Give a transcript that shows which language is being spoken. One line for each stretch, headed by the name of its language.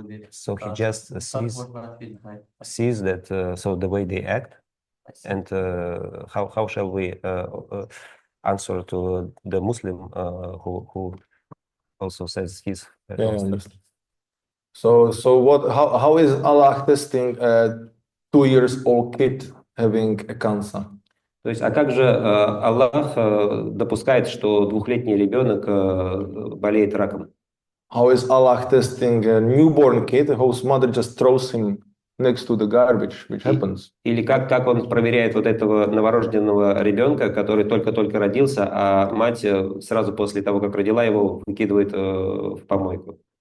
English: So he just sees that so the way they act, and how shall we answer to the Muslim who also says his So what? How is Allah testing a 2 years old kid having a cancer?
Russian: То есть, а как же Аллах допускает, что двухлетний ребенок болеет раком?
English: How is Allah testing a newborn kid whose mother just throws him next to the garbage, which happens?
Russian: Или как он проверяет вот этого новорожденного ребенка, который только-только родился, а мать сразу после того, как родила его, выкидывает в помойку?